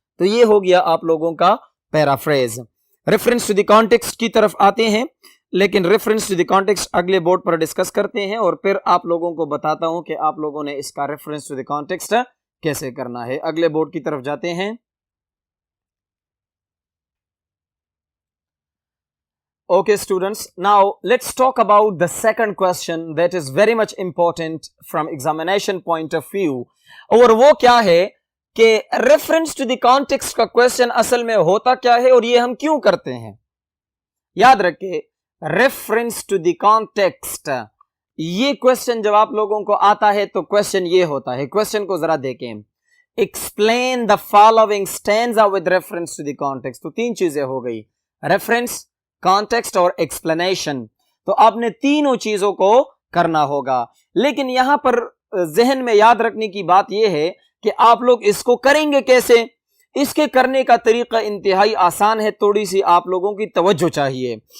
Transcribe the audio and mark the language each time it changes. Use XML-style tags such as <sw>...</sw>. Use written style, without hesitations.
<ur>تو یہ ہو گیا آپ لوگوں کا paraphrase. Reference to the context کی طرف آتے ہیں, لیکن ریفرنس ٹو دی کانٹیکسٹ اگلے بورڈ پر ڈسکس کرتے ہیں, اور پھر آپ لوگوں کو بتاتا ہوں کہ آپ لوگوں نے اس کا ریفرنس ٹو دی کانٹیکسٹ کیسے کرنا ہے. اگلے بورڈ کی طرف جاتے ہیں.</ur> <en>Okay students, now let's talk about the second question that is very much important from examination point of view.</en> <ur>اور وہ کیا ہے کہ reference to the context کا question اصل میں ہوتا کیا ہے اور یہ ہم کیوں کرتے ہیں. یاد رکھیں, reference to the context, یہ question جب آپ لوگوں کو آتا ہے تو question یہ ہوتا ہے.</ur> <en>question</en> <ur>کو ذرا دیکھیں,</ur> <en>explain the following stanza with reference to the context.</en> <ur>تو تین چیزیں ہو گئی, reference, کانٹیکسٹ اور ایکسپلینیشن. تو آپ نے تینوں چیزوں کو کرنا ہوگا, لیکن یہاں پر ذہن میں یاد رکھنے کی بات یہ ہے کہ آپ لوگ اس کو کریں گے کیسے. اس کے کرنے کا طریقہ انتہائی آسان ہے, تھوڑی سی آپ لوگوں کی توجہ چاہیے.</ur>